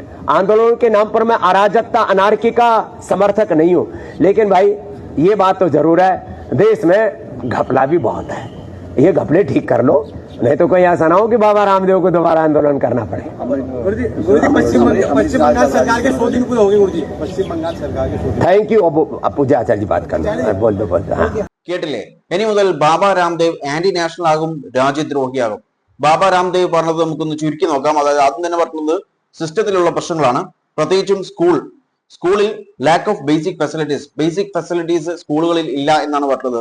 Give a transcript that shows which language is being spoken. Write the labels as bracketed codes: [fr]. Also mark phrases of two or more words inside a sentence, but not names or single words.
[hi] आंदोलन के नाम पर मैं अराजकता अनार्की का समर्थक नहीं हूं, लेकिन भाई ये बात तो जरूर है, देश में घपला भी बहुत है। ये घपले ठीक कर लो, नहीं तो कोई ऐसा ना हो कि बाबा रामदेव को दोबारा आंदोलन करना पड़े। पश्चिम बंगाल सरकार के 100 दिन पूरे हो गए गुरुजी। पश्चिम बंगाल सरकार के 100 दिन। [en] Thank you. [hi] अब पूजा आचार्य जी बात करना, बोल दो। [ml] കേട്ടില്ലേ? ഇനി മുതൽ ബാബ രാംദേവ് [en] anti national [ml] ആകും, രാജ്യദ്രോഹിയാകും. ബാബ രാംദേവ് പറഞ്ഞത് നമുക്കൊന്ന് ചുരുക്കി നോക്കാം. അതായത് ആദ്യം തന്നെ പറഞ്ഞത് സിസ്റ്റത്തിലുള്ള പ്രശ്നങ്ങളാണ്, പ്രത്യേകിച്ചും സ്കൂളിൽ [en] lack of basic facilities [ml] സ്കൂളുകളിൽ ഇല്ല എന്നാണ് പറഞ്ഞത്.